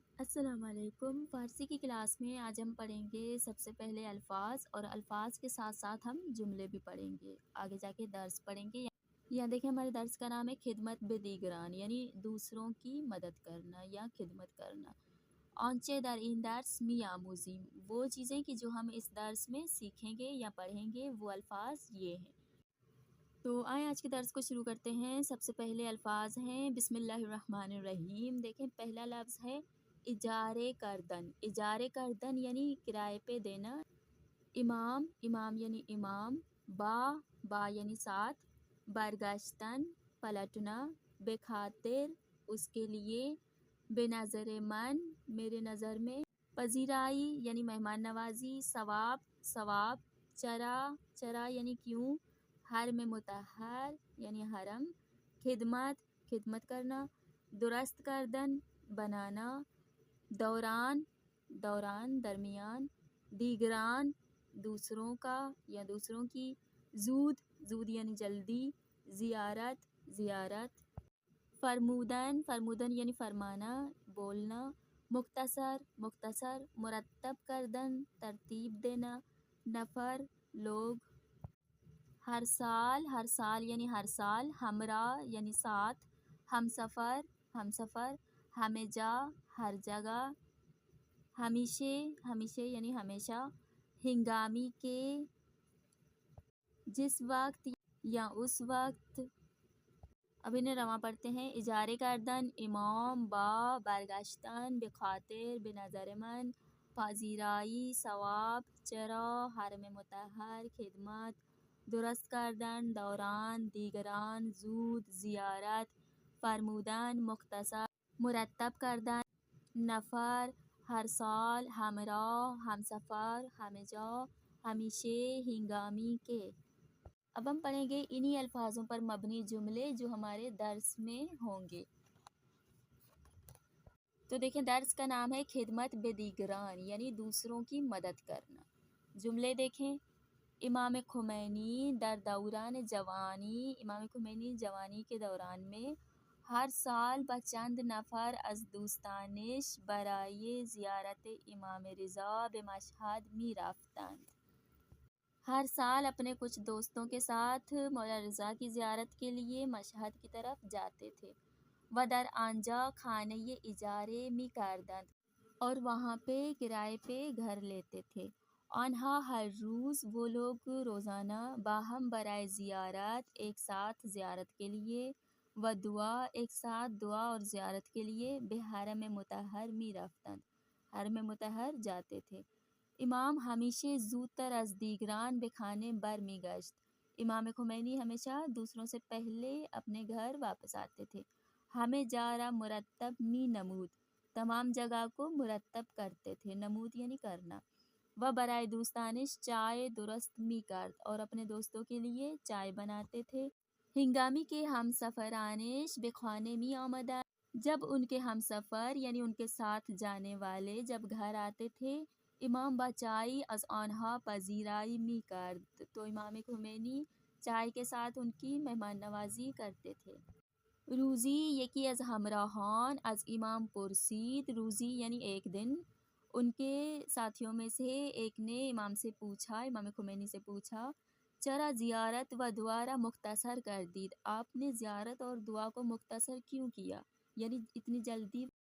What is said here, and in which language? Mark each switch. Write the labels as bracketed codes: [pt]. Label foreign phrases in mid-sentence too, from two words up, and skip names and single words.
[ar] السلام علیکم۔ [ur] فارسی کی کلاس میں آج ہم پڑھیں گے سب سے پہلے الفاظ، اور الفاظ کے ساتھ ساتھ ہم جملے بھی پڑھیں گے، آگے جا کے درس پڑھیں گے۔ یہاں دیکھیں ہمارے درس کا نام ہے [fa] خدمت بدیگران، [ur] یعنی دوسروں کی مدد کرنا یا خدمت کرنا۔ [fa] آنچے در این درس می آموزیم، [ur] وہ چیزیں کہ جو ہم اس درس میں سیکھیں گے یا پڑھیں گے وہ الفاظ یہ ہیں۔ تو آئیں آج کے درس کو شروع کرتے ہیں۔ سب سے پہلے الفاظ ہیں [ar] بسم اللہ الرحمن الرحیم۔ [ur] دیکھیں پہلا لفظ ہے [fa] اجارے کردن۔ اجارے کردن [ur] یعنی کرائے پہ دینا۔ امام، امام یعنی امام۔ با یعنی ساتھ۔ برگشتن پلٹنا۔ بخاطر اس کے لیے۔ [fa] بے نظر من [ur] میرے نظر میں۔ پذیرائی یعنی مہمان نوازی۔ ثواب، ثواب۔ چرا یعنی کیوں۔ حرم مطہر یعنی حرم۔ خدمت، خدمت کرنا۔ [fa] درست کردن [ur] بنانا۔ دوران، درمیان۔ دیگران دوسروں کا یا دوسروں کی۔ زود یعنی جلدی۔ زیارت، زیارت۔ فرمودن یعنی فرمانا، بولنا۔ مختصر، [fa] مرتب کردن [ur] ترتیب دینا۔ نفر لوگ۔ ہر سال یعنی ہر سال۔ ہمراہ یعنی ساتھ۔ ہمسفر۔ ہمیجا ہر جگہ۔ ہمیشہ یعنی ہمیشہ۔ [fa] ہنگامی کے، [ur] جس وقت یا اس وقت۔ اب انہیں رواں پڑھتے ہیں۔ [fa] اجارے کردن امام، برگشتن، بخاطر، بے نظر من۔ پذیرائی، ثواب۔ چرا، حرم مطہر۔ خدمت، درست کردن۔ دوران، دیگران۔ زود، زیارت۔ فرمودن، مختصر۔ مرتب کردن۔ نفر، ہر سال۔ ہمراہ، ہمسفر۔ ہمیجا، ہمیشہ۔ ہنگامی کے۔ [ur] اب ہم پڑھیں گے انہی الفاظوں پر مبنی جملے جو ہمارے درس میں ہوں گے۔ تو دیکھیں درس کا نام ہے [fa] خدمت بدیگران، [ur] یعنی دوسروں کی مدد کرنا۔ [fa] جملے دیکھیں۔ امام خمینی در دوران جوانی، امام خمینی [ur] جوانی کے دوران میں [fa] ہر سال بچند نفر از دوستانش برای زیارت امام رضا به مشہد می رفتند۔ [ur] ہر سال اپنے کچھ دوستوں کے ساتھ مولا رضا کی زیارت کے لیے مشہد کی طرف جاتے تھے۔ [fa] و در آنجا خانه اجارے می کردند، [ur] اور وہاں پہ کرائے پہ گھر لیتے تھے۔ [fa] آنہا ہر روز، [ur] وہ لوگ روزانہ۔ [fa] باہم برائے زیارت، [ur] ایک ساتھ زیارت کے لیے۔ [fa] و دعا، [ur] ایک ساتھ دعا اور زیارت کے لیے۔ [fa] بے حرم مطہر می رفتند، [ur] حرم مطہر جاتے تھے۔ [fa] امام ہمیشہ زودتر از دیگران به خانه بر می گشت، [ur] امام خمینی ہمیشہ دوسروں سے پہلے اپنے گھر واپس آتے تھے۔ [fa] ہمیں جارا مرتب می نمود، [ur] تمام جگہ کو مرتب کرتے تھے۔ نمود یعنی کرنا۔ [fa] و برائے دوستانش چائے درست می کرد، [ur] اور اپنے دوستوں کے لیے چائے بناتے تھے۔ [fa] ہنگامی کے ہم سفرانش به خانه می آمدند، [ur] جب ان کے ہم سفر یعنی ان کے ساتھ جانے والے جب گھر آتے تھے۔ [fa] امام با چای از آنها پذیرائی می کرد، [ur] تو امام خمینی چائے کے ساتھ ان کی مہمان نوازی کرتے تھے۔ [fa] روزی، یکی از ہمراہان از امام پرسید، [ur] روزی یعنی ایک دن۔ ان کے ساتھیوں میں سے ایک نے امام سے پوچھا، امام خمینی سے پوچھا، [fa] چرا زیارت و دعا را مختصر کردید، [ur] آپ نے زیارت اور دعا کو مختصر کیوں کیا، یعنی اتنی جلدی۔